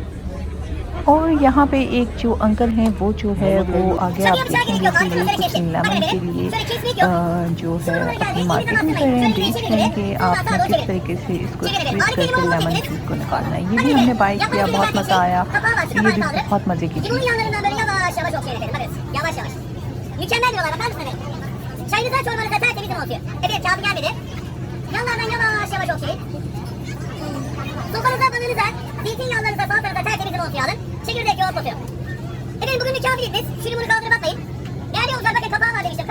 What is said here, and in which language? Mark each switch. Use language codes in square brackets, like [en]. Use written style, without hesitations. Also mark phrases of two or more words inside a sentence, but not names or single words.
[hi] और यहाँ पे एक जो अंकल हैं वो जो है वो आगे आप देखेंगे कि ये कुछ लेमन के लिए जो है अपनी मार्केटिंग कर रहे हैं, बेच रहे हैं कि आपने किस तरीके से इसको स्क्वीज करके [en] lemon juice [hi] को निकालना है। ये भी हमने बाय किया, बहुत मज़ा आया। ये भी बहुत मज़े की चीज़ है। [tr] Çekirdek yoğurt kokuyor. Efendim bugün misafiriz biz. Şimdi bunu kaldırıp atmayın. Değerli yolcular, bakın kapağı var demiştim.